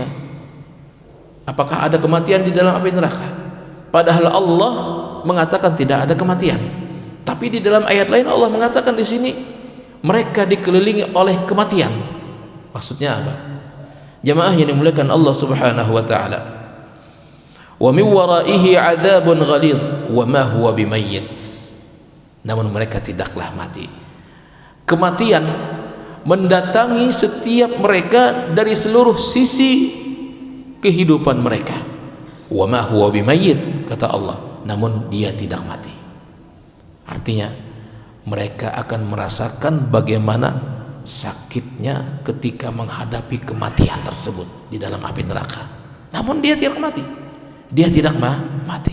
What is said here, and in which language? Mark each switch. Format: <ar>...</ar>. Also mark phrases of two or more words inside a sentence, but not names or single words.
<id>Apakah ada kematian di dalam api neraka? Padahal Allah mengatakan tidak ada kematian. Tapi di dalam ayat lain Allah mengatakan di sini mereka dikelilingi oleh kematian. Maksudnya apa? Jamaah yang dimuliakan Allah</id> <ar>سبحانه وتعالى. ومن ورائه عذاب غليظ وما هو بميت.</ar> <id>Namun mereka tidaklah mati. Kematian mendatangi setiap mereka dari seluruh sisi kehidupan mereka.</id> <ar>وما هو بميت,</ar> <id>kata Allah, namun dia tidak mati. Artinya mereka akan merasakan bagaimana sakitnya ketika menghadapi kematian tersebut di dalam api neraka. Namun dia tidak mati. Dia tidak mati.</id>